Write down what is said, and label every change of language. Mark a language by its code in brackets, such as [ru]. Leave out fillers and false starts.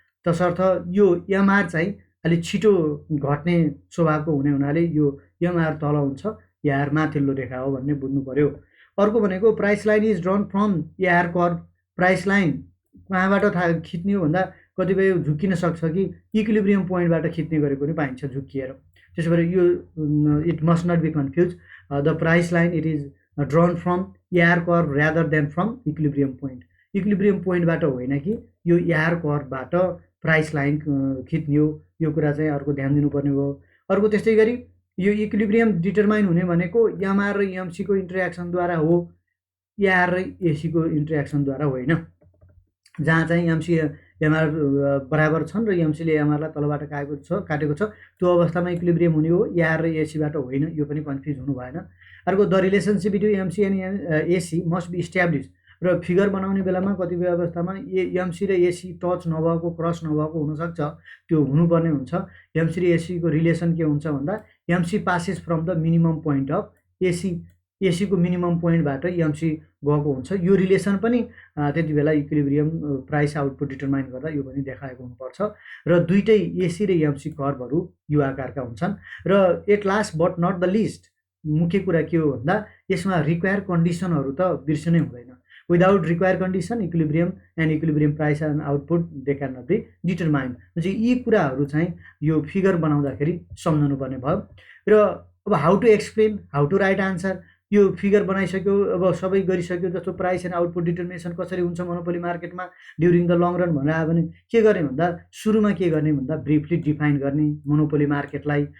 [ne] तसर्थ यो एमआर चाहिँ अलिक छिटो घट्ने स्वभावको हुने हुनाले यो एमआर तल हुन्छ, एआर माथिल्लो रेखा हो भन्ने बुझ्नु पर्यो। अर्को भनेको [en] Price line is drawn from AR curve. [ne] Price line कहाँबाट खिच्ने हो भन्दा कतिपय झुक्किन सक्छ कि इक्विलिब्रियम पोइन्टबाट खिच्ने गरेको पनि पाइन्छ झुक्किएर। [en] त्यसो भएर यो it must not be confuse. The price line it is drawn from AR curve rather than from equilibrium point. [ne] Equilibrium पोइन्टबाट होइन कि यो एआर कर्भबाट प्राइस लाइन खिच्ने हो। यो कुरा चाहिँ अर्को ध्यान दिनुपर्ने हो। अर्को त्यस्तै गरी यो इक्विलिब्रियम डिटरमाइन हुने भनेको एमआर र एमसीको इन्टरेक्सनद्वारा हो, एआर र एसीको इन्टरेक्सनद्वारा होइन। जहाँ चाहिँ एमसी एमआर बराबर छन् र एमसीले एमआरलाई तलबाट काटेको छ त्यो अवस्थामा इक्विलिब्रियम हुने हो, एआर र एसीबाट होइन। यो पनि कन्फ्युज हुनु भएन। [en] अर्को the relationship between MC and AC must be establish. [ne] र फिगर बनाउने बेलामा कतिपय अवस्थामा एमसी र एसी टच नभएको क्रस नभएको हुनसक्छ, त्यो हुनुपर्ने हुन्छ। एमसी र एसीको रिलेसन के हुन्छ भन्दा [en] MC passes from the minimum point of AC [ne] एसीको minimum पोइन्टबाट इएमसी गएको हुन्छ। यो रिलेसन पनि त्यति बेला इक्विलिब्रियम प्राइस आउटपुट डिटरमाइन गर्दा यो पनि देखाएको हुनुपर्छ र दुईटै एसी र इएमसी कर्भहरू यो आकारका हुन्छन्। र [en] at last but not the least [ne] मुख्य कुरा के हो भन्दा यसमा रिक्वायर कन्डिसनहरू त बिर्सनै हुँदैन। [en] Without require condition equilibrium and equilibrium price and output they can not be determined. [ne] यी कुराहरू चाहिँ यो फिगर बनाउँदाखेरि सम्झनुपर्ने भयो। र अब [en] how to explain, how to write answer, [ne] यो फिगर बनाइसक्यो, अब सबै गरिसक्यो, जस्तो प्राइस एन्ड आउटपुट डिटर्मिनेसन कसरी हुन्छ मोनोपोली मार्केटमा [en] during the long run [ne] भनेर आयो भने के गर्ने भन्दा सुरुमा के गर्ने भन्दा ब्रिफली डिफाइन गर्ने मोनोपोली मार्केटलाई।